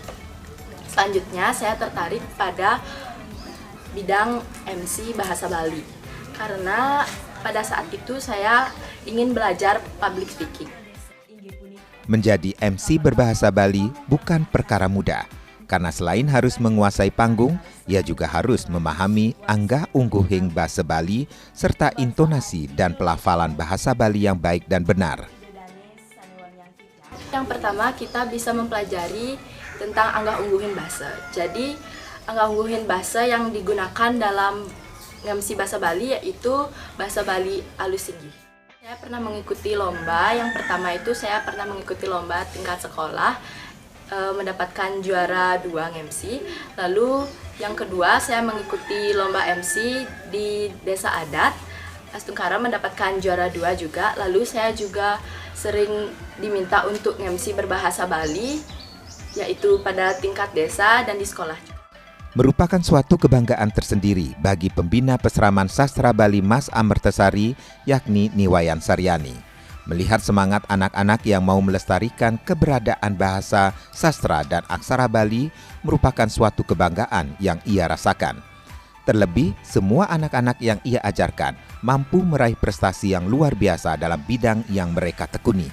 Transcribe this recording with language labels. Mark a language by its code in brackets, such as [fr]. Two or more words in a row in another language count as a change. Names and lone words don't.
[id] Selanjutnya saya tertarik pada bidang MC Bahasa Bali karena pada saat itu saya ingin belajar [en] public speaking. [id] Menjadi MC berbahasa Bali bukan perkara mudah. Karena selain harus menguasai panggung, ia juga harus memahami [ban] anggah ungguhing [id] bahasa Bali serta intonasi dan pelafalan bahasa Bali yang baik dan benar. Yang pertama, kita bisa mempelajari tentang [ban] anggah ungguhin [id] bahasa. Jadi, [ban] anggah ungguhin [id] bahasa yang digunakan dalam MC bahasa Bali yaitu bahasa Bali [ban] alus singgih. [id] Saya pernah mengikuti lomba. Yang pertama itu saya pernah mengikuti lomba tingkat sekolah, mendapatkan juara 2 MC. Lalu yang kedua saya mengikuti lomba MC di Desa Adat Astungkara mendapatkan juara 2 juga. Lalu saya juga sering diminta untuk MC berbahasa Bali, yaitu pada tingkat desa dan di sekolah. Merupakan suatu kebanggaan tersendiri bagi pembina Peseraman Sastra Bali Mas Amertasari, yakni Niwayan Saryani. Melihat semangat anak-anak yang mau melestarikan keberadaan bahasa, sastra, dan aksara Bali merupakan suatu kebanggaan yang ia rasakan. Terlebih, semua anak-anak yang ia ajarkan mampu meraih prestasi yang luar biasa dalam bidang yang mereka tekuni.